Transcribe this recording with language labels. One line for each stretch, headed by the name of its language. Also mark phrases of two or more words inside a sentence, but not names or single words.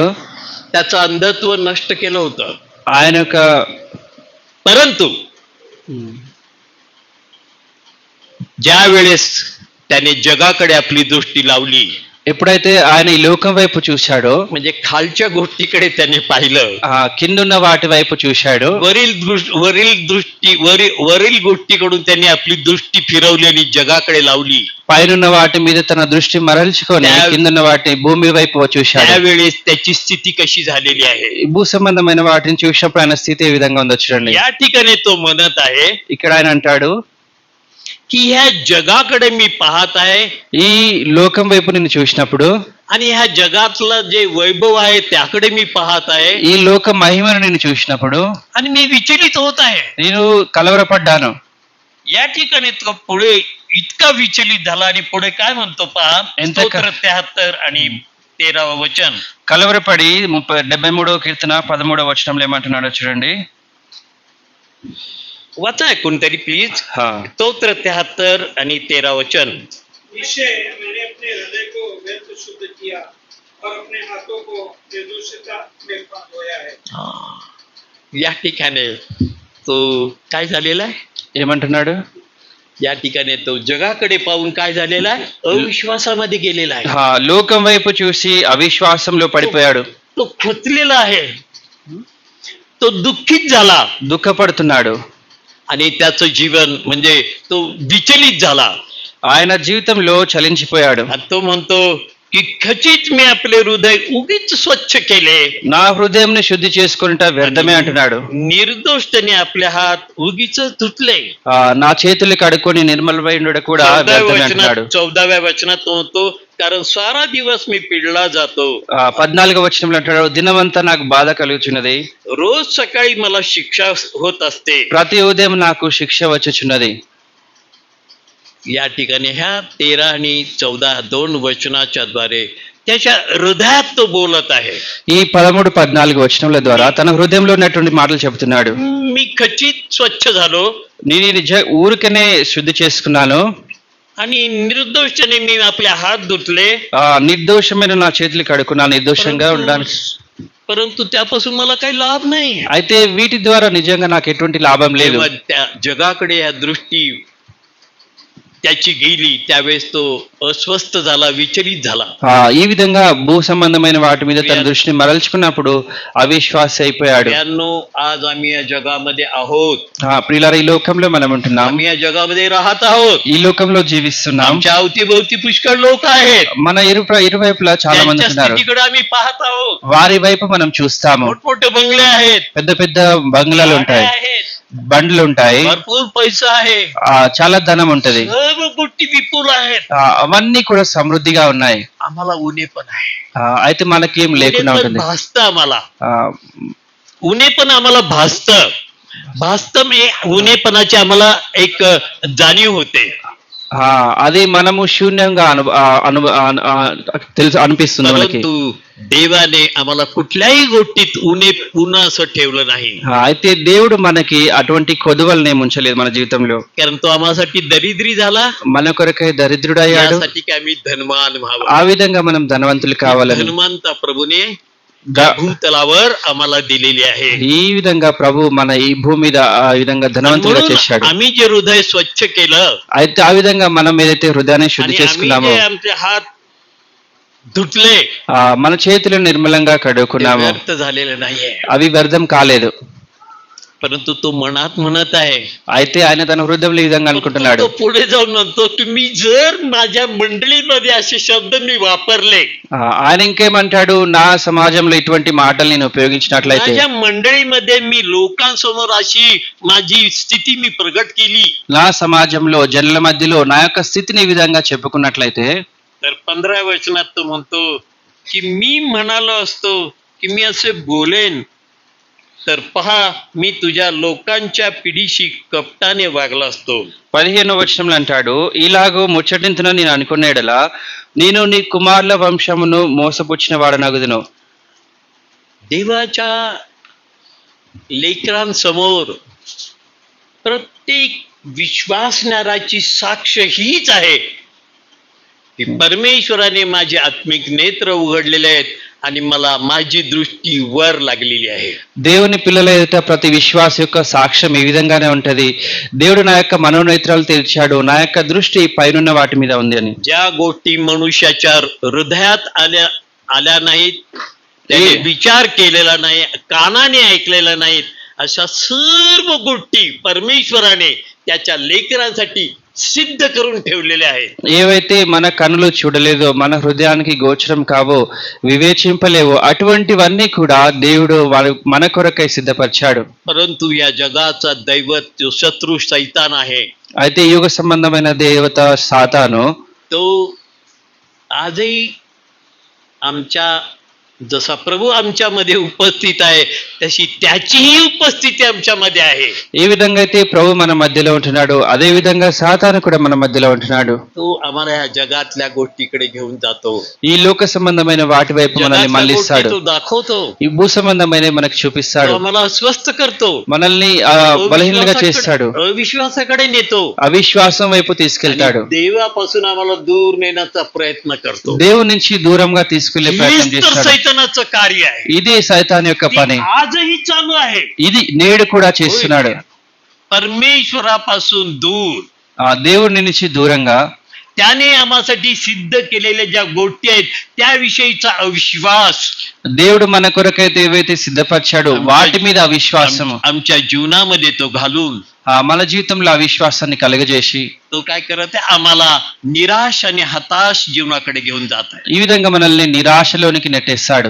Marathi: त्याचं अंधत्व नष्ट केलं होतं.
Telugu: ఆయన యొక్క
Marathi: परंतु ज्या वेळेस त्याने जगाकडे आपली दृष्टी लावली,
Telugu: ఎప్పుడైతే ఆయన ఈ లోకం వైపు చూశాడో,
Marathi: म्हणजे खालच्या गोष्टीकडे त्याने पाहिलं,
Telugu: కిందున్న వాటి వైపు చూశాడు,
Marathi: वरील गोष्टीकडून त्यांनी आपली दृष्टी फिरवली आणि जगाकडे लावली.
Telugu: పైనున్న వాటి మీద తన దృష్టి మరల్చుకొని కిందున్న వాటి భూమి వైపు చూశాడు.
Marathi: त्यावेळेस त्याची स्थिती कशी झालेली आहे,
Telugu: భూ సంబంధమైన వాటిని చూసినప్పుడు ఆయన స్థితి ఏ విధంగా ఉందో చూడండి.
Marathi: या ठिकाणी तो म्हणत आहे,
Telugu: ఇక్కడ ఆయన అంటాడు,
Marathi: की ह्या जगाकडे मी पाहत आहे
Telugu: ఈ లోకం వైపు నిన్ను చూసినప్పుడు,
Marathi: आणि ह्या जगातलं जे वैभव आहे त्याकडे मी पाहत आहे
Telugu: ఈ లోక మహిమను నిన్ను చూసినప్పుడు
Marathi: आणि मी विचलित होत आहे.
Telugu: నేను కలవరపడ్డాను.
Marathi: या ठिकाणी तो पुढे इतका विचलित झाला आणि पुढे काय म्हणतो पहा,
Telugu: ఎంత క-
Marathi: स्तोत्र 73 आणि 13వ वचन.
Telugu: కలవరపడి 73వ కీర్తన 13వ వచనంలో ఏమంటున్నాడో చూడండి.
Marathi: वाचा कोणतरी प्लीज. हा. स्तोत्र 73 आणि 13 वचन.
Hindi: निश्चय मैंने अपने हृदय को व्यर्थ शुद्ध किया और अपने हाथों को निर्दोषता में धोया है.
Marathi: या ठिकाणी तो काय झालेला आहे,
Telugu: ఏమంటున్నాడు?
Marathi: या ठिकाणी तो जगाकडे पाहून काय झालेला आहे, अविश्वासामध्ये गेलेला आहे.
Telugu: లోకం వైపు చూసి అవిశ్వాసంలో పడిపోయాడు.
Marathi: तो खचलेला आहे, तो दुःखित झाला
Telugu: దుఃఖపడుతున్నాడు.
Marathi: आणि त्याचं जीवन म्हणजे तो विचलित झाला.
Telugu: ఆయన జీవితంలో చలించిపోయాడు.
Marathi: आणि तो म्हणतो की खचित मी आपले हृदय उगीच स्वच्छ केले,
Telugu: నా హృదయంని శుద్ధి చేసుకుంటా వ్యర్థమే అంటున్నాడు.
Marathi: निर्दोषतेने आपले हात उगीच धुतले.
Telugu: నా చేతులు కడుక్కొని నిర్మలమైనడు కూడా వ్యర్థమే అంటున్నాడు.
Marathi: 14व्या वचनात तो म्हणतो कारण सारा दिवस मी पिडला जातो,
Telugu: 14వ వచనంలో అంటాడు, దినమంతా నాకు బాధ కలుగుచున్నది,
Marathi: रोज सकाळी मला शिक्षा होत असते.
Telugu: ప్రతి ఉదయం నాకు శిక్ష వచ్చుచున్నది.
Marathi: या ठिकाणी ह्या 13 आणि 14 दोन वचनाच्या द्वारे त्याच्या हृदयात तो बोलत आहे.
Telugu: ఈ 13, 14 వచనముల ద్వారా తన హృదయంలో ఉన్నటువంటి మాటలు చెబుతున్నాడు.
Marathi: मी खचित स्वच्छ झालो
Telugu: నేను ఈ నిజ ఊరికనే శుద్ధి చేసుకున్నాను,
Marathi: आणि निर्दोषतेने मी आपले हात धुतले,
Telugu: నిర్దోషమైన నా చేతులు కడుక్కున్నాను నిర్దోషంగా ఉండడానికి.
Marathi: परंतु त्यापासून मला काही लाभ नाही.
Telugu: అయితే వీటి ద్వారా నిజంగా నాకు ఎటువంటి లాభం లేదు.
Marathi: जेव्हा त्या जगाकडे या दृष्टी त्याची गेली त्यावेळेस तो अस्वस्थ झाला, विचलित झाला.
Telugu: ఈ విధంగా భూ సంబంధమైన వాటి మీద తన దృష్టిని మరల్చుకున్నప్పుడు అవిశ్వాసి అయిపోయాడు.
Marathi: त्यांनो आज आम्ही या जगामध्ये आहोत,
Telugu: ప్రియులారా, ఈ లోకంలో మనం ఉంటున్నాం,
Marathi: आम्ही या जगामध्ये राहत आहोत.
Telugu: ఈ లోకంలో జీవిస్తున్నాం.
Marathi: आमच्या अवतीभोवती पुष्कळ लोक आहेत,
Telugu: మన ఇరువైపులా చాలా మంది
Marathi: त्यांच्या
Telugu: ఉన్నారు.
Marathi: स्थितीकडे आम्ही पाहत आहोत.
Telugu: వారి వైపు మనం చూస్తాము.
Marathi: मोठमोठे बंगले आहेत,
Telugu: పెద్ద పెద్ద బంగ్లాలు
Marathi: गाड्या
Telugu: ఉంటాయి,
Marathi: आहेत,
Telugu: బండ్లు ఉంటాయి,
Marathi: भरपूर पैसा आहे,
Telugu: చాలా ధనం ఉంటది.
Marathi: सर्व गोष्टी विपुल आहेत.
Telugu: అవన్నీ కూడా సమృద్ధిగా ఉన్నాయి.
Marathi: आम्हाला उणे पण आहे,
Telugu: అయితే మనకేం లేకుండా
Marathi: उणे पण
Telugu: ఉంటుంది.
Marathi: भासतं आम्हाला,
Telugu: ఆ,
Marathi: उणे पण आम्हाला भासतं. मी उणेपणाची आम्हाला एक जाणीव होते.
Telugu: అది మనము శూన్యంగా తెలుసు అనిపిస్తుంది మనకి.
Marathi: परंतु देवाने आम्हाला कुठल्याही गोष्टीत उणं असं ठेवलं नाही,
Telugu: అయితే దేవుడు మనకి అటువంటి కొదువలనే ఉంచలేదు మన జీవితంలో.
Marathi: कारण तो आम्हासाठी दरिद्री झाला
Telugu: మన కొరకై దరిద్రుడయ్యాడు.
Marathi: यासाठी की आम्ही धनवान व्हावं.
Telugu: ఆ విధంగా మనం ధనవంతులు కావాలని
Marathi: धनवानता प्रभूने
Telugu: ద-
Marathi: भूतलावर आम्हाला दिलेली आहे.
Telugu: ఈ విధంగా ప్రభు మన ఈ భూమి మీద ఆ విధంగా ధనవంతులుగా
Marathi: म्हणून
Telugu: చేశాడు.
Marathi: आम्ही जे हृदय स्वच्छ केलं
Telugu: అయితే ఆ విధంగా మనం ఏదైతే హృదయాన్ని శుద్ధి
Marathi: आणि आम्ही
Telugu: చేసుకున్నామో,
Marathi: जे आमचे हात धुतले
Telugu: మన చేతులు నిర్మలంగా
Marathi: ते
Telugu: కడుక్కున్నాము,
Marathi: व्यर्थ झालेलं नाहीये.
Telugu: అవి వ్యర్థం కాలేదు.
Marathi: परंतु तो मनात म्हणत आहे,
Telugu: అయితే ఆయన తన హృదయంలో ఈ విధంగా అనుకుంటున్నాడు.
Marathi: तो पुढे जाऊन म्हणतो तुम्ही जर माझ्या मंडळीमध्ये असे शब्द मी वापरले,
Telugu: ఆయన ఇంకేమంటాడు, నా సమాజంలో ఇటువంటి మాటలు నేను ఉపయోగించినట్లయితే,
Marathi: माझ्या मंडळीमध्ये मी लोकांसमोर अशी माझी स्थिती मी प्रगट केली,
Telugu: నా సమాజంలో జనుల మధ్యలో నా యొక్క స్థితిని ఈ విధంగా చెప్పుకున్నట్లయితే,
Marathi: तर 15 वचनात तो म्हणतो की मी म्हणालो असतो की मी असे बोलेन तर पहा मी तुझ्या लोकांच्या पिढीशी कपटाने वागला असतो.
Telugu: 15వ వచనంలో అంటాడు, ఇలాగూ ముచ్చటింతున నేను అనుకున్న ఎడల నేను నీ కుమారుల వంశమును మోసపుచ్చిన వాడనగుదును.
Marathi: देवाच्या लेकरांसमोर प्रत्येक विश्वासणाराची साक्ष हीच आहे की परमेश्वराने माझे आत्मिक नेत्र उघडलेले आहेत आणि मला माझी दृष्टी वर लागलेली आहे.
Telugu: దేవుని పిల్లల ఎదుట ప్రతి విశ్వాస యొక్క సాక్ష్యం ఈ విధంగానే ఉంటది. దేవుడు నా యొక్క మనోనేత్రాలు తెరిచాడు, నా యొక్క దృష్టి పైనున్న వాటి మీద ఉంది అని.
Marathi: ज्या गोष्टी मनुष्याच्या हृदयात आल्या नाहीत, त्याने विचार केलेला नाही, कानाने ऐकलेला नाहीत, अशा सर्व गोष्टी परमेश्वराने त्याच्या लेकरांसाठी सिद्ध करून ठेवलेले आहेत.
Telugu: ఏవైతే మన కనులు చూడలేదో మన హృదయానికి గోచరం కావో వివేచింపలేవో అటువంటివన్నీ కూడా దేవుడు మన కొరకై సిద్ధపరిచాడు.
Marathi: परंतु या जगाचा दैवत जो शत्रू सैतान आहे,
Telugu: అయితే యుగ సంబంధమైన దేవత సాతాను
Marathi: तो आजही आमच्या जसा प्रभू आमच्यामध्ये उपस्थित आहे तशी त्याचीही उपस्थिती आमच्यामध्ये आहे.
Telugu: ఏ విధంగా అయితే ప్రభు మన మధ్యలో ఉంటున్నాడు అదే విధంగా సాతాను కూడా మన మధ్యలో ఉంటున్నాడు.
Marathi: तो आम्हाला या जगातल्या गोष्टीकडे घेऊन जातो.
Telugu: ఈ లోక సంబంధమైన వాటి వైపు మనల్ని
Marathi: जगातल्या
Telugu: మళ్ళిస్తాడు.
Marathi: गोष्टी तो दाखवतो.
Telugu: ఈ భూ సంబంధమైన మనకు
Marathi: तो
Telugu: చూపిస్తాడు.
Marathi: आम्हाला अस्वस्थ करतो.
Telugu: మనల్ని బలహీనంగా చేస్తాడు.
Marathi: अविश्वासाकडे नेतो.
Telugu: అవిశ్వాసం వైపు తీసుకెళ్తాడు.
Marathi: आणि देवापासून आम्हाला दूर नेण्याचा प्रयत्न करतो.
Telugu: దేవుని నుంచి దూరంగా తీసుకెళ్లే ప్రయత్నం
Marathi: हीच तर
Telugu: చేస్తాడు.
Marathi: सैतानाचं कार्य आहे.
Telugu: ఇది సైతాన్ యొక్క
Marathi: ती
Telugu: పని.
Marathi: आजही चालू आहे.
Telugu: ఇది నేడు కూడా చేస్తున్నాడు.
Marathi: परमेश्वरापासून दूर
Telugu: ఆ దేవుని నుంచి దూరంగా
Marathi: त्याने आम्हासाठी सिद्ध केलेल्या ज्या गोष्टी आहेत त्याविषयीचा अविश्वास
Telugu: దేవుడు మన కొరకైతే ఏవైతే సిద్ధపరిచాడో వాటి మీద అవిశ్వాసము
Marathi: आमच्या जीवनामध्ये तो घालून
Telugu: మన జీవితంలో అవిశ్వాసాన్ని కలుగజేసి
Marathi: तो काय करत आहे, आम्हाला निराश आणि हताश जीवनाकडे घेऊन जात आहे.
Telugu: ఈ విధంగా మనల్ని నిరాశలోనికి నెట్టేస్తాడు.